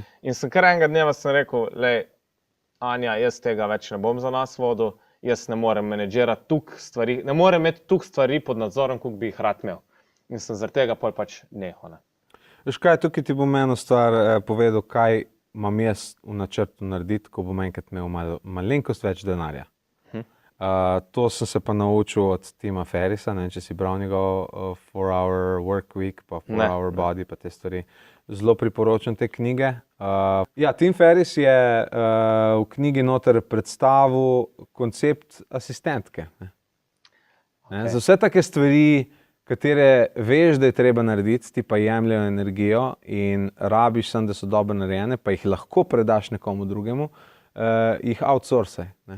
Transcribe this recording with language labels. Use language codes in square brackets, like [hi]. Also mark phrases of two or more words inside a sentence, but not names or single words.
[sl] In sem kar enega dneva sem rekel, lej, Anja, jaz tega več ne bom za nas vodil, jaz ne morem menedžirati toliko stvari, ne morem imeti toliko stvari pod nadzorom, koliko bi jih rad imel. In sem zaradi tega pol pač nehal, ne. Veš kaj, tukaj ti bom eno stvar povedal, kaj imam jaz v načrtu narediti, ko bom enkrat imel malenkost več denarja. To sem se pa naučil od Tima Ferrisa, ne vem, če si bral njegov 4-hour work week, pa 4-hour body, pa te stvari. Zelo priporočam te knjige. Ja, Tim Ferris je v knjigi noter predstavil koncept asistentke. Za vse take stvari, katere veš, da je treba narediti, ti pa jemljajo energijo in rabiš sem, da so dobro narejene, pa jih lahko predaš nekomu drugemu, jih outsourcaj, ne.